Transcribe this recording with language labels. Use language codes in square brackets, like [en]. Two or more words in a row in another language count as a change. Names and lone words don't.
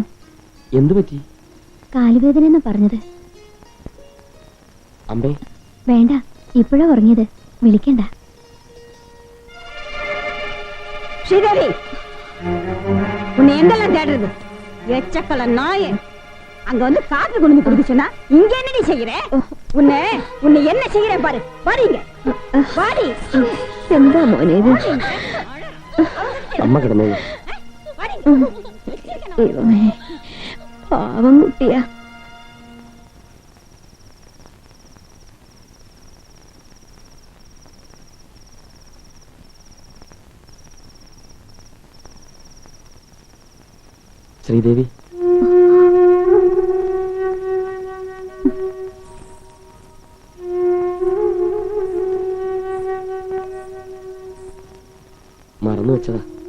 [ml] എന്തു പറ്റി? കാലുവേദന എന്ന് പറഞ്ഞത്. അമ്മേ വേണ്ട, ഇപ്പോഴാ ഉറങ്ങിയത്, വിളിക്കണ്ട. [ta] ஸ்ரீதேவி, உன்னை எங்கெல்லாம் தேடுறது? எச்சக்கல நாயே, அங்க வந்து காப்பி கொண்டு குடிக்க சொன்னா இங்க என்னடி செய்யற? உன்னை என்ன செய்யறேன் பாரு. பாருங்க பாடி. [ml] എന്താ മോനെ ഇത്? അമ്മ കിടന്നേ. ദൈവമേ, പാവം കുട്ടിയാ. ശ്രീദേവി, മറന്നു വെച്ചതാ.